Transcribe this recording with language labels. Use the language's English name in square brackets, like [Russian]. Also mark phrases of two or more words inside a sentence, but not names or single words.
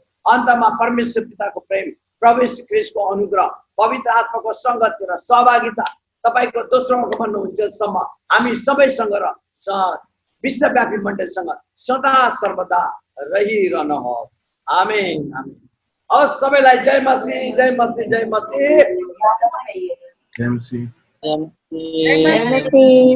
[Nepali] अन्तमा परमेश्वर पिताको प्रेम, प्रभु यीशु ख्रीष्टको अनुग्रह, पवित्र आत्माको सङ्गति र सहभागिता तपाईँको दोस्रो आगमन हुन्जेलसम्म हामी सबैसँग र विश्वव्यापी मण्डलीसँग सदा सर्वदा रहिरहनुहोस्। आमेन आमेन। हवस् सबैलाई जय मसीह, जय मसीह, जय मसीह। जय मसीह। जय मसीह।